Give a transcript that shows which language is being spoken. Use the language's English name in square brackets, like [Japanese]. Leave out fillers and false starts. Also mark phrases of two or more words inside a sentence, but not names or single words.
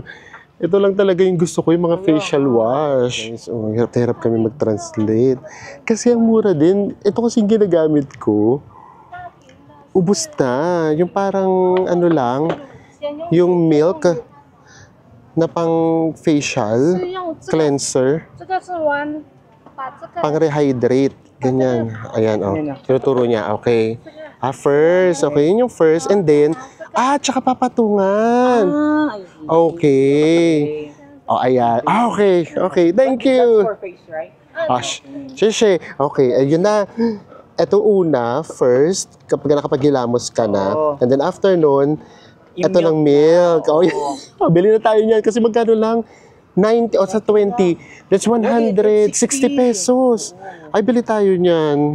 [Filipino] Ito lang talaga yung gusto ko, yung mga facial wash. Guys, hirap na hirap kami mag-translate. Kasi ang mura din. Ito kasi yung ginagamit ko. Ubus na. Yung parang ano lang, yung milk na pang facial, cleanser, [Chinese] 这个是玩，把这个 [Filipino] pang rehydrate. Ganyan. Ayan, oh. Tinuturo niya. Okay. First. Okay, yun yung first. [English] And then, [Filipino] tsaka papatungan. Okay. Oh, ayan. [English] Okay. Okay. Thank you. For face, right? [Filipino] Shishe. Okay, ayun na. Ito una, first, kapag nakapag-hilamos ka na. Oo. [English] And then after nun, [Filipino] Yung ito ng milk. Oo. Bili na tayo niyan. Kasi magkano lang? 90 o sa 20. [English] That's 160 pesos. [Filipino] Ay, bili tayo niyan.